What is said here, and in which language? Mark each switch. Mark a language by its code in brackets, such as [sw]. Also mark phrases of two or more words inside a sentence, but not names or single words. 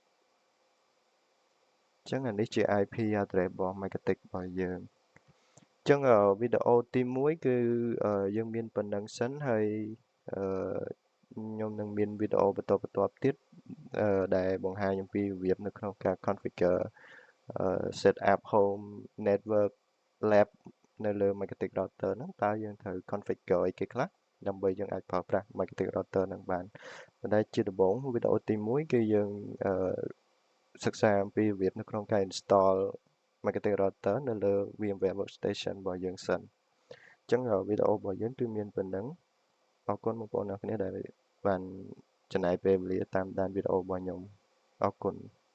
[km] ញ្ចឹងអានេះជា IP address របស់ Magnetic របស់យើងអញ្ចឹងវីដេអូទី1គឺយើងមានប៉ុណ្ណឹងសិនហើយខ្ញុំនឹងមានវី ដេអូបន្តទៀតដែលបង្ហាញអំពីរបៀបនៅក្នុងការ [en] configure set up home network lab [km] នៅលើ Magnetic router ហ្នឹងតើយើងត្រូវ configure អីគេខ្លះដើម្បីយើងអាចប្រើប្រាស់ Magnetic router ហ្នឹងបានប៉ុន្តែជាដំបូងវីដេអូទី1គឺយើងសិក្សាអំពីរបៀបនៅក្នុងការ install Magnetic router នៅលើ VMware Workstation របស់យើងសិនអញ្ចឹងវីដេអូរបស់យើងគឺមានប៉ុណ្ណឹងអរគុណបងប្អូនអ្នកគ្នាដែលបានចំណាយពេលវេលាតាមដានវីដេអូរបស់ខ្ញុំអរគុណ